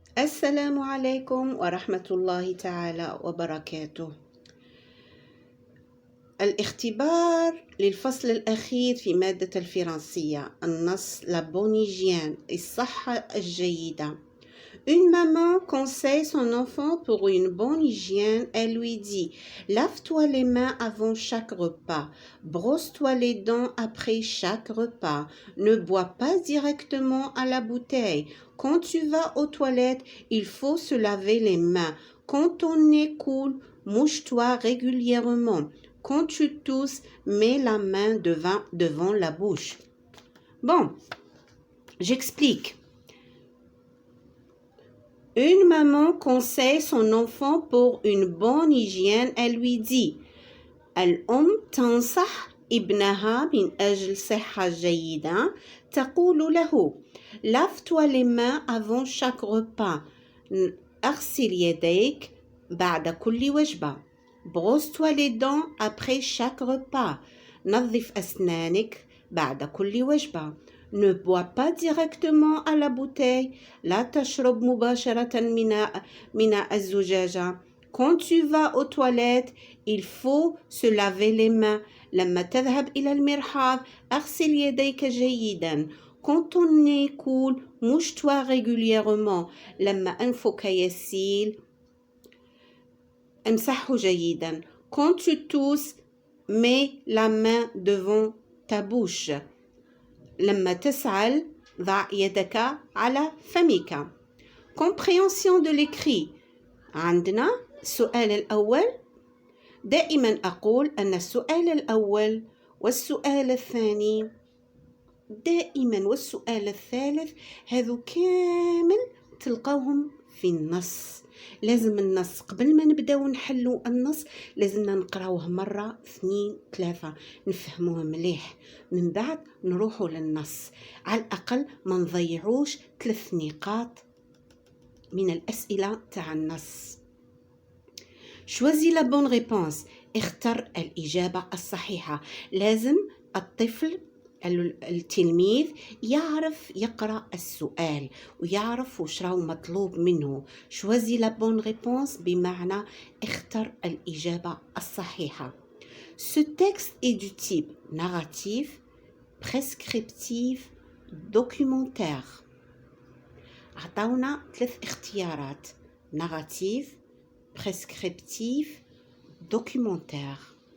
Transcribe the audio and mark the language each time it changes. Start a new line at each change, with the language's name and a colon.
Arabic: السلام عليكم ورحمة الله تعالى وبركاته. الاختبار للفصل الأخير في مادة الفرنسية، النص
French: la bonne hygiène،
Arabic: الصحة الجيدة.
French: Une maman conseille son enfant pour une bonne hygiène. Elle lui dit: lave-toi les mains avant chaque repas, brosse-toi les dents après chaque repas, ne bois pas directement à la bouteille. Quand tu vas aux toilettes, il faut se laver les mains. Quand ton nez coule, mouche-toi régulièrement. Quand tu tousses, mets la main devant la bouche. Bon, j'explique. Une maman conseille son enfant pour une bonne hygiène. Elle lui dit:
Arabic: الأم تنصح ابنها من أجل صحة جيدة. تقول له:
French: lave-toi les mains avant chaque repas.
Arabic: اغسل يديك بعد كل وجبة.
French: brosse-toi les dents après chaque repas.
Arabic: نظف أسنانك بعد كل وجبة.
French: Ne bois pas directement à la bouteille.
Arabic: لا تشرب مباشرة من الزجاجة.
French: Quand tu vas aux toilettes, il faut se laver les mains.
Arabic: لما تذهب إلى المرحاض اغسل يديك جيدا.
French: Quand ton nez coule, mouche-toi régulièrement.
Arabic: لما أنفك يسيل امسحه جيدا.
French: Quand tu tousses, mets la main devant ta bouche.
Arabic: لما تسعل ضع يدك على فمك.
French: Compréhension de l'écrit.
Arabic: عندنا السؤال الأول. دائما أقول أن السؤال الأول والسؤال الثاني دائما والسؤال الثالث هذو كامل تلقوهم في النص. لازم النص قبل ما نبداو نحلو النص لازمنا نقراوه مرة 2 3 نفهموه مليح، من بعد نروحوا للنص، على الأقل ما نضيعوش 3 نقاط من الأسئلة تاع النص.
French: Choisis la bonne réponse.
Arabic: اختر الإجابة الصحيحة. لازم الطفل التلميذ يعرف يقرأ السؤال ويعرف وش راهو مطلوب منه.
French: Choisis la bonne réponse
Arabic: بمعنى اختر الإجابة الصحيحة.
French: Ce texte est du type narratif, prescriptif, documentaire.
Arabic: عطاونا 3 اختيارات:
French: narratif, prescriptif, documentaire.